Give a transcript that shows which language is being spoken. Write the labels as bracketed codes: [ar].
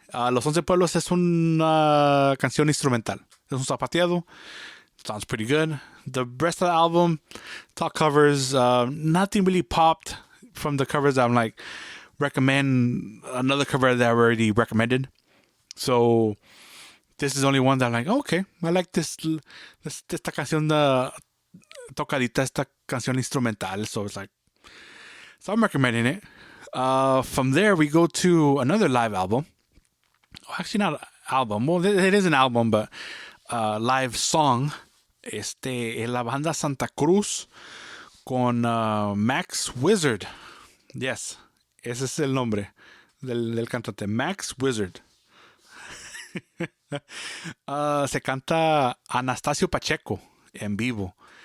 [es] Los Once Pueblos es una canción instrumental. Es un zapateado. [en] Sounds pretty good. The rest of the album, top covers, nothing really popped from the covers. I'm like, recommend another cover that I already recommended. So this is only one that I'm like, okay, I like [es] esta canción tocadita, esta canción instrumental. [en] So it's like, so I'm recommending it. From there, we go to another live album. Actually, not an album. Well, it is an album, but live song. [es] Es la banda Santa Cruz con Max Wizard. Yes, ese es el nombre del cantante, Max Wizard. Se canta Anastasio Pacheco en vivo.